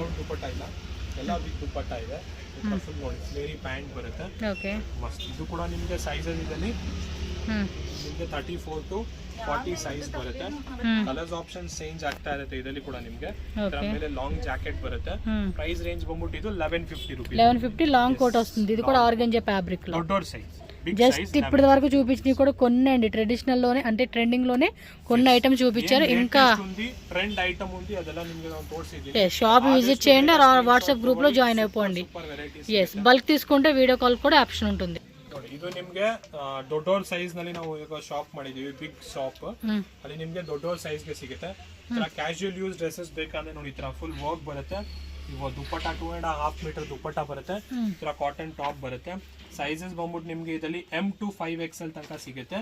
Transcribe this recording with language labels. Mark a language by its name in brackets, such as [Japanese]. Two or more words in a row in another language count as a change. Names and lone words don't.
[Kannada] ದುಪಟ್ಟ ಇಲ್ಲ, ಎಲ್ಲ ವಿತ್ ದುಪಟ್ಟ ಇದೆ. ಫುಲ್ ನೋಡಿ [English] flairy pant [Kannada] ಬರುತ್ತೆ. ಓಕೆ, ಮಸ್ತ್. ಇದು ಕೂಡ ನಿಮಗೆ ಸೈಜಸ್ ಇದರಲ್ಲಿ ನಿಮಗೆ 34 to 40 ಸೈಜ್ ಬರುತ್ತೆ. [English] colours option change [Kannada] ಆಗ್ತಾ ಇರುತ್ತೆ ಇದರಲ್ಲಿ ಕೂಡ ನಿಮಗೆ. ಇದರ ಮೇಲೆ [English] long jacket [Kannada] ಬರುತ್ತೆ. [English] price range [Kannada] ಬಂದ್ಬಿಟ್ಟು ಇದು 1150 ರೂಪಾಯಿ. [Telugu] 1150 [English] long coat [Telugu] వస్తుంది. ఇది కూడా [English] organza fabric [Telugu] లో [Kannada] ದೊಡ್ಡೋರ್ ಸೈಜ್. [Telugu] జస్ట్ ఇప్పటి వరకు చూపించినవి కూడా కొన్ని అండి, ట్రెడిషనల్ లోనే అంటే ట్రెండింగ్ లోనే కొన్ని ఐటమ్స్ చూపించారు. ఇంకా [English] trend item [Telugu] ఉంది, [Kannada] ಅದೆಲ್ಲ ನಿಮಗೆ ನಾನು ತೋರಿಸಿದ್ದೀನಿ. [English] shop visit [Telugu] చేయండి, వాట్సాప్ గ్రూప్ లో జాయిన్ అయిపోండి. [English] yes, bulk [Telugu] తీసుకుంటే [English] video call [Telugu] కూడా ఆప్షన్ ఉంటుంది. [Kannada] ನೋಡಿ, ಇದು ನಿಮ್ಗೆ ದೊಡ್ಡೋರ್ ಸೈಜ್ ನಲ್ಲಿ ನಾವು ಈಗ ಶಾಪ್ ಮಾಡಿದೀವಿ, [English] big shop. [Kannada] ಅಲ್ಲಿ ನಿಮ್ಗೆ ದೊಡ್ಡೋರ್ ಸೈಜ್ ಗೆ ಸಿಗುತ್ತೆ. [English] casual use dresses [Kannada] ಬೇಕಂದ್ರೆ ನೋಡಿ ಈ ತರ [English] full work [Kannada] ಬರುತ್ತೆ. ಇವಾಗ ದುಪ್ಪಟ್ಟ 2.5 ಮೀಟರ್ ದುಪ್ಪಟ್ಟ ಬರುತ್ತೆ. ಈ ತರ [English] cotton top [Kannada] ಬರುತ್ತೆ. ಸೈಜಸ್ ಬಂದ್ಬಿಟ್ಟು ನಿಮ್ಗೆ ಇದರಲ್ಲಿ M to 5XL ತನಕ ಸಿಗುತ್ತೆ.